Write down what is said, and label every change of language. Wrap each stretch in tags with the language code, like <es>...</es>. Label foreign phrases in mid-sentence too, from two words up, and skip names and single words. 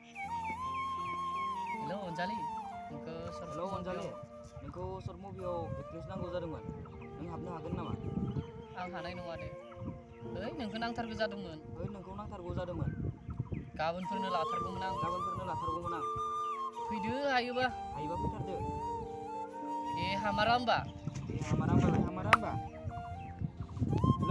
<en>Hello Anjali,</en> <brx>nengko</brx> <en>short movie</en> <brx>बेसेबांसो नांगौ जादोंमोन नों हाबनो हागोन नामा आं हानाय नङा दे ओइ नोंखौ नांथारगौ जादोंमोन ओइ नोंखौ नांथारगौ जादोंमोन गाबोनफोरनो लाथारगौमोन आं लाथारगौमोन आं फैदो हायोबा फैथारदो दे हामारा होमबा हामारा होमबा हेल'</brx>